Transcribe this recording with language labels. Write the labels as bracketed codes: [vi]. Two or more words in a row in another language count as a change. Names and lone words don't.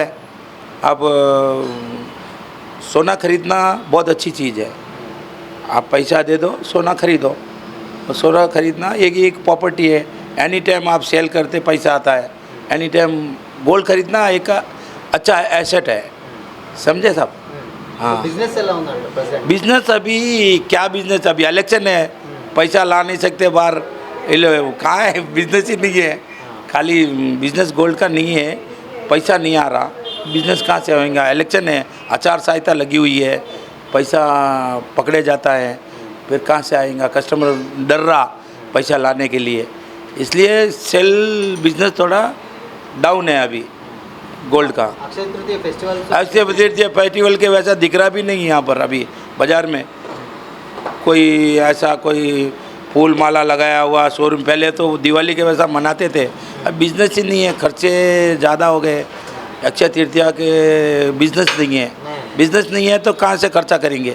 [hi] आप सोना खरीदना बहुत अच्छी चीज़ है. आप पैसा दे दो, सोना खरीदो. सोना खरीदना एक प्रॉपर्टी है, [en] any time [hi] आप सेल करते पैसा आता है. [en] any time gold [hi] खरीदना एक अच्छा एसेट है, समझे साहब. हाँ। [te] బిజినెస్ ఎలా ఉందంట ప్రెసెంట్? [hi] बिजनेस अभी क्या बिजनेस, अभी इलेक्शन है, पैसा ला नहीं सकते बाहर, कहाँ है बिजनेस ही नहीं है, खाली [en] business gold [hi] का नहीं है, पैसा नहीं आ रहा, बिजनेस कहाँ से होएगा? इलेक्शन है, आचार संहिता लगी हुई है, पैसा पकड़े जाता है, फिर कहाँ से आएगा? कस्टमर डर रहा पैसा लाने के लिए, इसलिए [en] sale business [hi] थोड़ा डाउन है अभी गोल्ड का। [te] అక్షయ తృతీయ ఫెస్టివల్ [hi] ऐसे फेस्टिवल के वैसा दिख रहा भी नहीं यहाँ पर अभी बाज़ार में कोई ऐसा कोई फूल माला लगाया हुआ शोरूम, पहले तो दिवाली के वैसा मनाते थे, अब बिजनेस ही नहीं है, खर्चे ज़्यादा हो गए, अक्षय तृतीया के बिजनेस नहीं है, बिजनेस नहीं है तो कहाँ से खर्चा करेंगे?